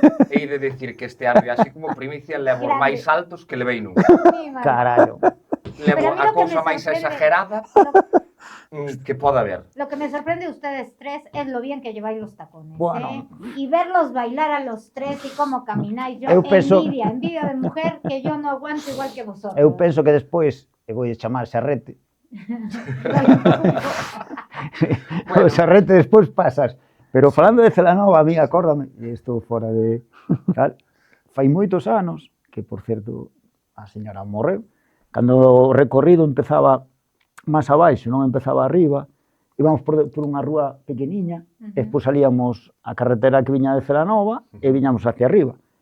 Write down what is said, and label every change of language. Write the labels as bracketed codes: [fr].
[gl] Hei de decir que este ano, así como primicia, levo máis altos que levei nunca. Carallo. Levo a cousa máis exagerada que poda haber. [es] Lo que me sorprende de ustedes tres es lo bien que lleváis los tacones. Bueno. Y verlos bailar a los tres y cómo camináis. Yo envidia de mujer que yo no aguanto igual que vosotros. [gl] Eu penso que despois vou chamar Serrete. O Serrete despois pasas Pero falando de Celanova, a mí, acórdame, isto fora de... Tal, fai moitos anos, que, por certo, a señora morreu, cando o recorrido empezaba máis abaixo, non empezaba arriba, íbamos por unha rúa pequeniña, e despois salíamos a carretera que viña de Celanova e viñamos hacia arriba.